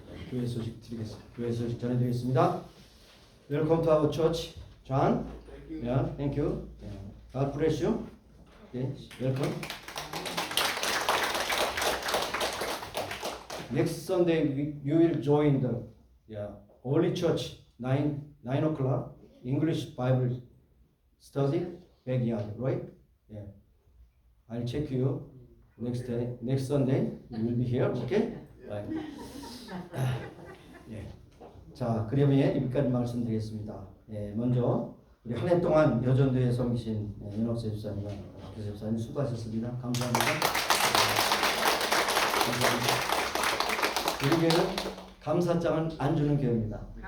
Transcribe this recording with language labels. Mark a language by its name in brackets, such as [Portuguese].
[Korean] 교회 소식 드리겠습니다. 교회 소식 전해드리겠습니다. [English] Welcome to our church, John. Yeah, thank you. God bless you. Okay, welcome. Next Sunday you will join the Holy Church 9 o'clock English Bible study backyard, right? Yeah. I'll check you next Sunday. You will be here, okay? Right. [Korean] 예. 자, 그러면 여기까지 말씀드리겠습니다. 예, 먼저 우리 한 해 동안 여전도에 섬기신 윤옥세 집사님과 박효세 집사님 수고하셨습니다. 감사합니다. 우리 교회는 감사장은 안 주는 교회입니다.